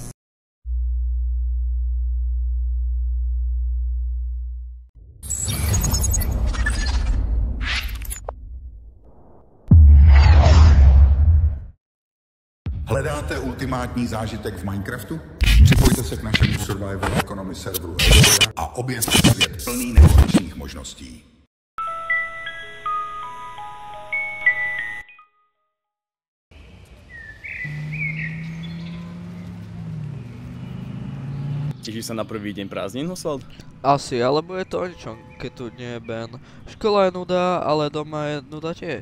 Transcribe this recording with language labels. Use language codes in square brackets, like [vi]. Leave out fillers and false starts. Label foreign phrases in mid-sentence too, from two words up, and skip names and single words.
[cs] Hledáte ultimátní zážitek v Minecraftu? Připojte se k našemu [en] survival economy [cs] serveru a objevte svět plný nekonečných možností. [sk] Tešíš sa na prvý deň prázdnin, Oswald? Asi, alebo je to o ničom, keď tu nie je Ben. Škola je nuda, ale doma je nuda tiež.